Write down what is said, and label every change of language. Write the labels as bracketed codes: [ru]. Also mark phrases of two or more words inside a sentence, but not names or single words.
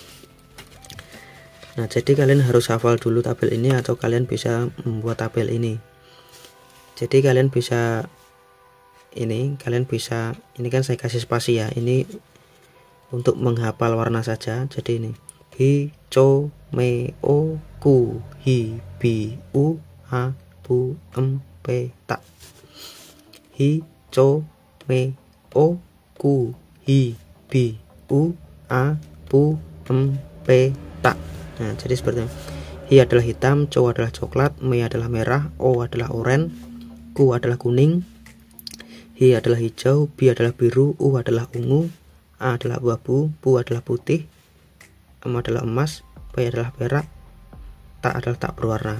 [id] Nah, jadi kalian harus hafal dulu tabel ini atau kalian bisa membuat tabel ini. Jadi kalian bisa ini kan saya kasih spasi ya, ini untuk menghafal warna saja. Jadi ini hijau, meo, ku, hi, bi, u, a, bu, pe, tak. Hijau, meo, ku, hi, bi, u, a, bu, pe, tak. Nah, jadi seperti ini. Hi adalah hitam, co adalah coklat, me adalah merah, o adalah oranye, ku adalah kuning, hi adalah hijau, bi adalah biru, u adalah ungu, a adalah abu-abu, bu adalah putih, em adalah emas, p adalah perak, tak adalah tak berwarna.